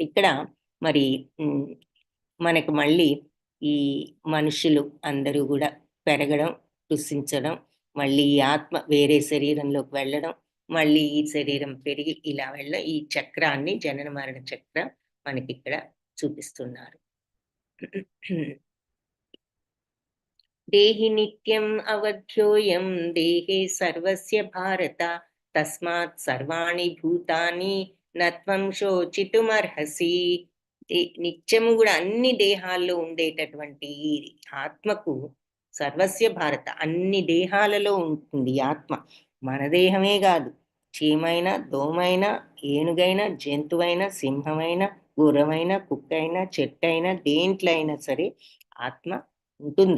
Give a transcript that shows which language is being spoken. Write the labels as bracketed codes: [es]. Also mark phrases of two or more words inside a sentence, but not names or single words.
[te] ఇక్కడ మరి మనకు మళ్ళీ ఈ మనుషులు అందరూ కూడా పెరగడం, కృషించడం, మళ్ళీ ఈ ఆత్మ వేరే శరీరంలోకి వెళ్ళడం, మళ్ళీ ఈ శరీరం పెరిగి ఇలా వెళ్ళడం, ఈ చక్రాన్ని, జనన మరణ చక్రం మనకి ఇక్కడ చూపిస్తున్నారు. [sa] దేహి నిత్యం అవధ్యోయం దేహే సర్వస్య భారత తస్మాత్ సర్వాణి భూతాని నత్వం శోచితుమర్హసి. [te] నిత్యము కూడా అన్ని దేహాల్లో ఉండేటటువంటి ఈ ఆత్మకు [sa] సర్వస్య భారత [te] అన్ని దేహాలలో ఉంటుంది ఈ ఆత్మ. మన దేహమే కాదు, చీమైనా, దోమైనా, ఏనుగైనా, జంతువైనా, సింహమైనా, గుర్రమైనా, కుక్కైనా, చెట్టైనా, దేంట్లో అయినా సరే ఆత్మ ఉంటుంది.